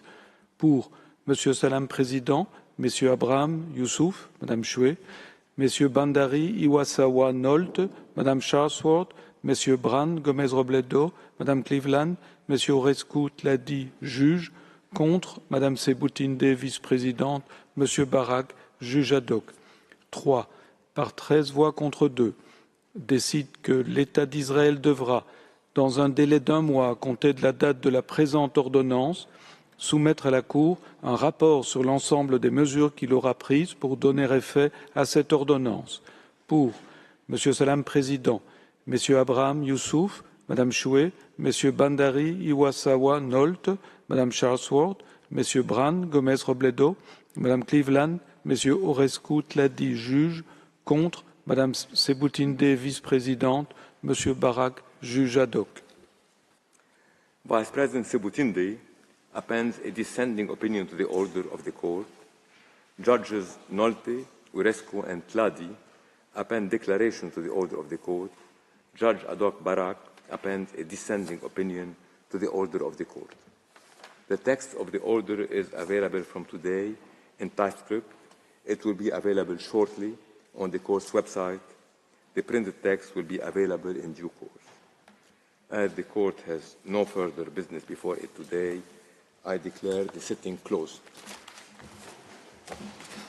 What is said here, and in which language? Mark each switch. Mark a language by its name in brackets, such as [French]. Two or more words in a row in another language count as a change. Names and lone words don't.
[French] Pour Monsieur Salam Président, Messieurs Abraham, Youssouf, Madame Choué, Messieurs Bandari, Iwasawa, Nolte, Madame Charlesworth, Messieurs Brand, Gomez-Robledo, Madame Cleveland, Messieurs Orescu, Tladi, juge, contre, Madame Sebutinde, vice-présidente, Monsieur Barak, juge ad hoc. 3. Par 13 voix contre 2, décide que l'État d'Israël devra, dans un délai d'1 mois à compter de la date de la présente ordonnance, soumettre à la Cour un rapport sur l'ensemble des mesures qu'il aura prises pour donner effet à cette ordonnance. Pour Monsieur Salam Président, Messieurs Abraham, Youssouf, Madame Choué, Messieurs Bandari, Iwasawa, Nolte, Madame Charlesworth, Messieurs Brand, Gomez-Robledo, Madame Cleveland, Messieurs Orescu, Tladi, juge, contre, Madame Sebutinde, vice-présidente, Monsieur Barak, juge ad hoc. [English] Vice President Sebutinde appends a dissenting opinion to the order of the court. Judges Nolte, Orescu, and Tladi append declaration to the order of the court. Judge ad hoc Barak appends a dissenting opinion to the order of the court. The text of the order is available from today in typescript. It will be available shortly on the court's website. The printed text will be available in due course. As the court has no further business before it today, I declare the sitting closed.